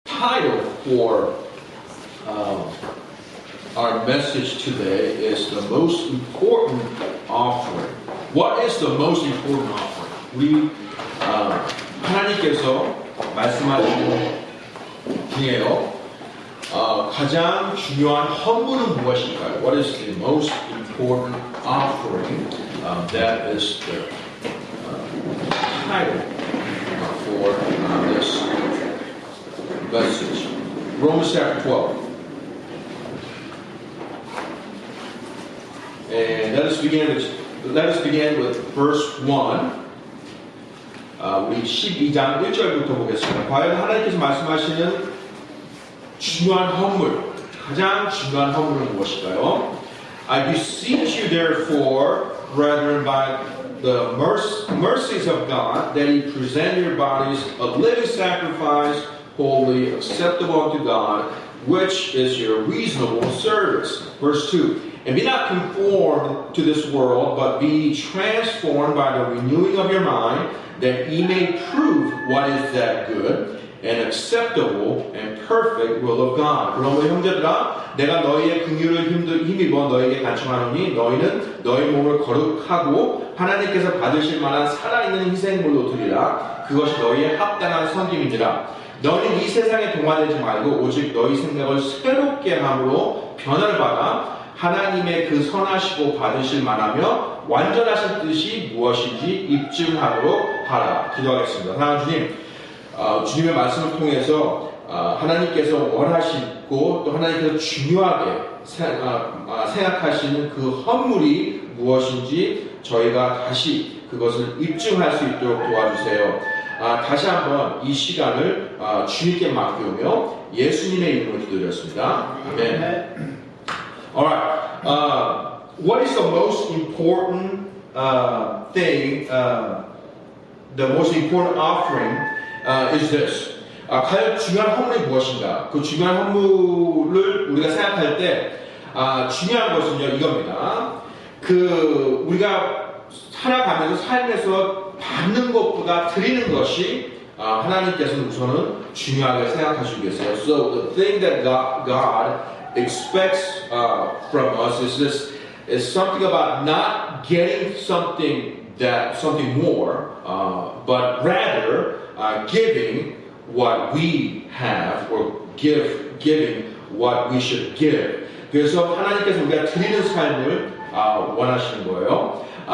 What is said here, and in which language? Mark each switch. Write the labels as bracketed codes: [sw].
[en] title for our message today is the most important offering. What is the most important offering? [ko] 우리 하나님께서 말씀하시는 중에요. 가장 중요한 헌물은 무엇일까요? [en] What is the most important offering? That is the title for this message. Romans chapter 12. And let us begin with verse 1. [ko] 우리 12장 1절부터 보겠습니다. 과연 하나님께서 말씀하시는 중요한 헌물, 가장 중요한 헌물은 무엇일까요? [en] I beseech you therefore, brethren, by the mercies of God, that ye present your bodies a living sacrifice, holy, acceptable unto God, which is your reasonable service. Verse 2. And be not conformed to this world, but be transformed by the renewing of your mind, that ye may prove what is that good and acceptable and perfect will of God. [ko] 그러므로 형제들아, 내가 너희의 긍휼을 힘입어 너희에게 간청하노니 너희는 너희 몸을 거룩하고 하나님께서 받으실 만한 살아있는 희생물로 드리라. 그것이 너희의 합당한 섬김이니라. 너희는 이 세상에 동화되지 말고 오직 너희 생각을 새롭게 함으로 변화를 받아 하나님의 그 선하시고 받으실 만하며 완전하신 뜻이 무엇인지 입증하도록 하라. 기도하겠습니다. 사랑하는 주님, 주님의 말씀을 통해서 하나님께서 원하시고 또 하나님께서 중요하게 생각하시는 그 헌물이 무엇인지 저희가 다시 그것을 입증할 수 있도록 도와주세요. 다시 한번 이 시간을 주님께 맡기오며 예수님의 이름으로 기도드렸습니다. 아멘. [en] Alright, what is the most important thing, the most important offering is this. [ko] 과연 중요한 헌물이 무엇인가? 그 중요한 헌물을 우리가 생각할 때 중요한 것은요, 이겁니다. 우리가 살아가면서 삶에서 받는 것보다 드리는 것이 하나님께서는 우선은 중요하게 생각하시고 계세요. [en] So the thing that God expects from us is something about not getting something more, but rather giving what we have or giving what we should give. [ko] 그래서 하나님께서 우리가 드리는 삶을 원하시는 거예요.